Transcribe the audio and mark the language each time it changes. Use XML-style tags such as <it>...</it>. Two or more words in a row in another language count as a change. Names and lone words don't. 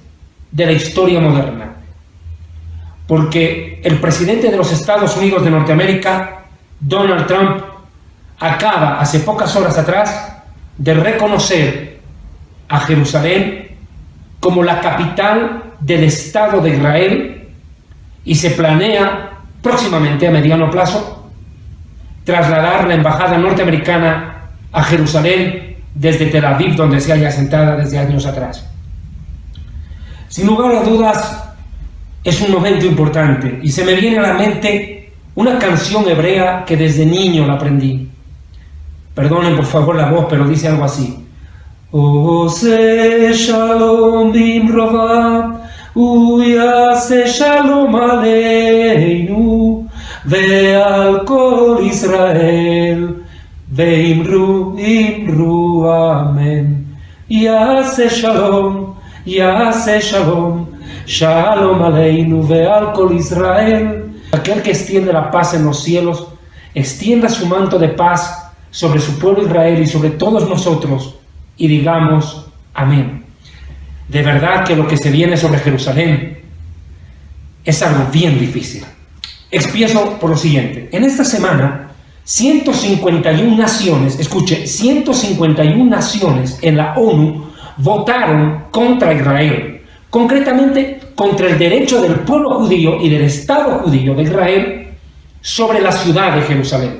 <es>de la historia moderna, porque el presidente de los Estados Unidos de Norteamérica, Donald Trump, acaba hace pocas horas atrás de reconocer a Jerusalén como la capital del Estado de Israel y se planea próximamente, a mediano plazo, trasladar la embajada norteamericana a Jerusalén desde Tel Aviv, donde se halla asentada desde años atrás. Sin lugar a dudas, es un momento importante y se me viene a la mente una canción hebrea que desde niño la aprendí. Perdonen por favor la voz, pero dice algo así:</es> <he>עושה שלום במרומיו, ויעשה שלום עלינו, ועל כל ישראל, ואמרו אמן. יעשה שלום, שלום עלינו, ועל כל ישראל.</he> <es>Aquel que extiende la paz en los cielos, extienda su manto de paz sobre su pueblo Israel y sobre todos nosotros, y digamos amén. De verdad que lo que se viene sobre Jerusalén es algo bien difícil. Empiezo por lo siguiente. En esta semana, 151 naciones, escuche, 151 naciones en la ONU votaron contra Israel, concretamente contra el derecho del pueblo judío y del Estado judío de Israel sobre la ciudad de Jerusalén.</es>